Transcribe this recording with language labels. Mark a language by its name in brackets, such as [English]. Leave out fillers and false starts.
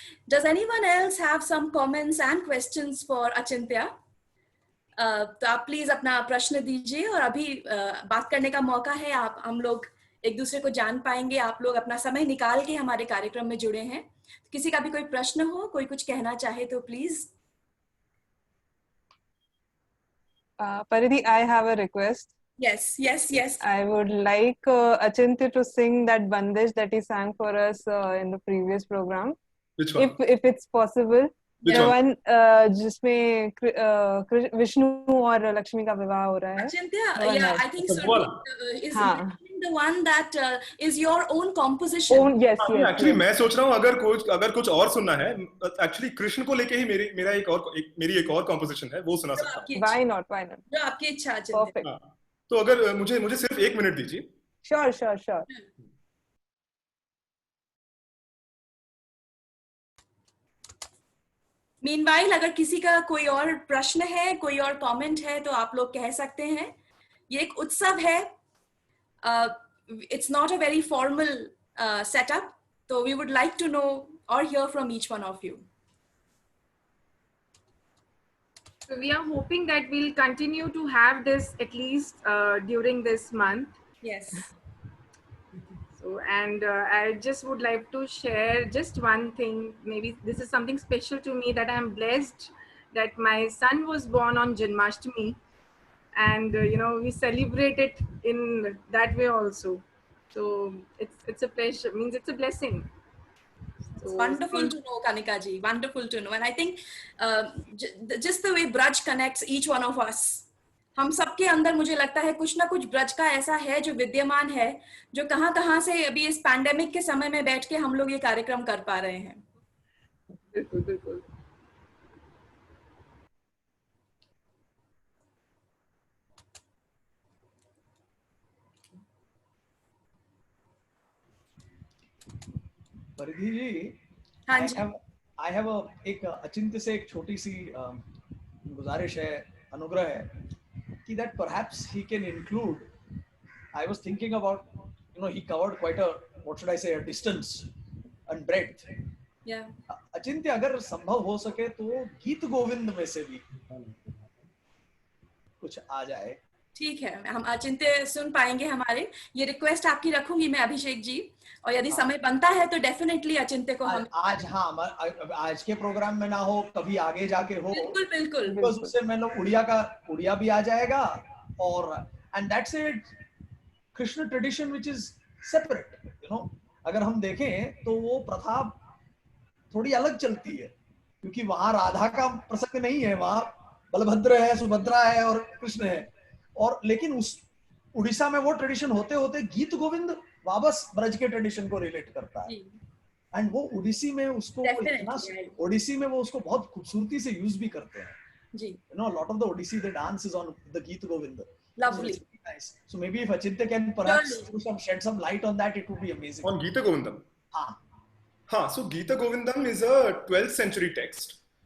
[English] Does anyone else have some comments and questions for Achintya? [Hindi] तो आप please अपना प्रश्न दीजिए, और अभी बात करने का मौका है. हम लोग एक दूसरे को जान पाएंगे। आप लोग अपना समय निकाल के हमारे कार्यक्रम में जुड़े हैं। किसी का भी कोई प्रश्न हो, कोई कुछ कहना चाहे तो please. [English] Paridhi, I have a request. Yes. I would like Achintya to sing that Bandish that he sang for us in the previous program. Which one? If it's possible. Which The one? [Hindi] जिसमें विष्णु और लक्ष्मी का विवाह हो रहा है. [English] Achintya, yeah, I think so. Is the one that is your own composition? Yes. [Hindi] Actually, मैं सोच रहा हूँ अगर कुछ और सुनना है, actually कृष्ण को लेके ही मेरी एक और composition है, वो सुना सकता हूँ. [English] Why not? [Hindi] जो आपकी इच्छा है. [English] Perfect. [Hindi] तो अगर मुझे सिर्फ 1 मिनट दीजिए. [English] Sure. [Hindi] मीनवाइल अगर किसी का कोई और प्रश्न है, कोई और कमेंट है तो आप लोग कह सकते हैं. ये एक उत्सव है. [English] It's not a very formal setup, so we would like to know or hear from each one of you. So we are hoping that we'll continue to have this at least during this month. Yes. So, and I just would like to share just one thing. Maybe this is something special to me, that I am blessed that my son was born on Janmashtami, and we celebrate it in that way also. So it's a pleasure. Means it's a blessing. It's wonderful to know, Kanika ji. Wonderful to know, and I think just the way Braj connects each one of us. [Hindi] हम सबके अंदर मुझे लगता है कुछ ना कुछ ब्रज का ऐसा है जो विद्यमान है, जो कहां से अभी इस पैंडेमिक के समय में बैठ के हम लोग ये कार्यक्रम कर पा रहे हैं. बिल्कुल. परिधि जी, हाँ जी. [English] I have [Hindi] एक अचिंत्य से एक छोटी सी गुजारिश है, अनुग्रह है कि [English] that perhaps he can include. I was thinking about, he covered quite a, what should I say, a distance and breadth. Yeah. [Hindi] अचिंत्य अगर संभव हो सके तो गीत गोविंद में से भी कुछ आ जाए. ठीक है, हम अचिंत्य सुन पाएंगे. हमारे ये रिक्वेस्ट आपकी रखूंगी मैं, अभिषेक जी, और यदि समय बनता है तो डेफिनेटली अचिंत्य को हम आज के प्रोग्राम में ना हो, कभी आगे जाके हो. बिल्कुल. उससे मैं लोग उड़िया भी आ जाएगा, और [English] And that's it. [Hindi] Krishna tradition [English] which is separate, [Hindi] अगर हम देखें तो वो प्रथा थोड़ी अलग चलती है, क्योंकि वहां राधा का प्रसंग नहीं है, वहां बलभद्र है, सुभद्रा है और कृष्ण है. और लेकिन उस उड़ीसा में वो ट्रेडिशन होते होते गीत गोविंद वापस ब्रज के ट्रेडिशन को रिलेट करता है. एंड वो ओडिसी में उसको ओडिसी में वो उसको बहुत खूबसूरती से यूज भी करते हैं. जी. [English] Lot of the Odissi they dance is on the Geet Govind. Lovely. So nice. So maybe if Achintya can perhaps shed some light on that, it would be amazing. On Geeta Govindam. हाँ. So Geeta Govindam is a 12th century text.